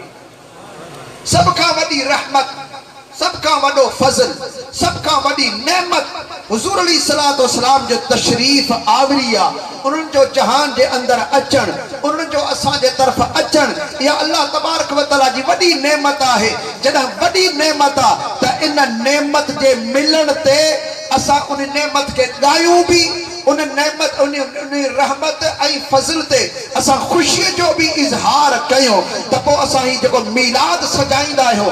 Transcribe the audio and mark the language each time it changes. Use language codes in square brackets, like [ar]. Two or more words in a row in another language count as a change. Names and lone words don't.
[sd] सब खां वॾी रहमत, सब खां वॾो फज़ल, सब खां वॾी नेमत हुज़ूर [ar] عليه الصلاة والسلام [sd] जो तशरीफ़ आवरी आहे, उन्हनि जो जहान जे अंदर अचण, उन्हनि जो असांजे तरफ़ अचण, इहा [ar] الله تبارك وتعالى [sd] जी वॾी नेमत आहे। जॾहिं वॾी नेमत आहे त इन नेमत जे मिलण ते असां उन नेमत खे ॻायूं भी, उन नेमत उन रहमत ऐं फज़ल ते असां ख़ुशीअ जो बि इज़हार कयूं त पोइ असां ही जेको मीलाद सजाईंदा आहियूं।